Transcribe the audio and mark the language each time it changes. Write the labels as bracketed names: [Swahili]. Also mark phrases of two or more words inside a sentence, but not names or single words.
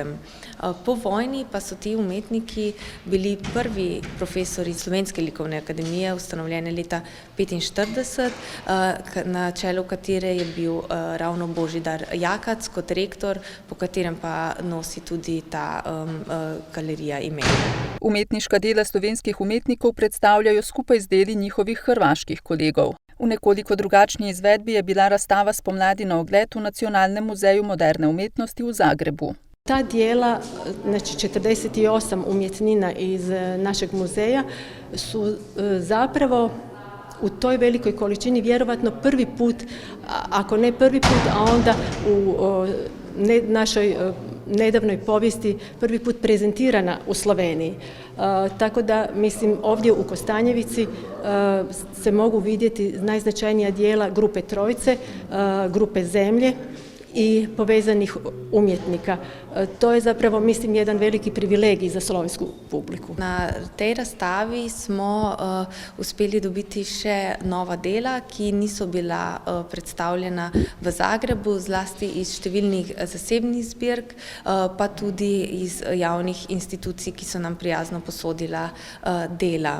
[Slovenian] Po vojni pa so ti umetniki bili prvi profesori Slovenske likovne akademije, ustanovljene leta 1945, na čelu katere je bil ravno Božidar Jakac kot rektor, po katerem pa nosi tudi ta galerija imen. Umetniška dela slovenskih umetnikov predstavljajo skupaj z deli njihovih hrvaških kolegov. V nekoliko drugačni izvedbi je bila razstava spomladi na ogled v Nacionalnem muzeju moderne umetnosti v Zagrebu. [Croatian] Ta dijela, znači 48 umjetnina iz našeg muzeja, su zapravo u toj velikoj količini vjerovatno prvi put, ako ne prvi put, a onda u našoj nedavnoj povijesti prvi put prezentirana u Sloveniji. Tako da, mislim, ovdje u Kostanjevici se mogu vidjeti najznačajnija dijela grupe Trojce, grupe Zemlje i povezanih umjetnika. To je zapravo, mislim, jedan veliki privilegij za slovensku publiku. [Slovenian] Na tej razstavi smo uspeli dobiti še nova dela, ki niso bila predstavljena v Zagrebu, zlasti iz številnih zasebnih zbirk, pa tudi iz javnih institucij, ki so nam prijazno posodila dela.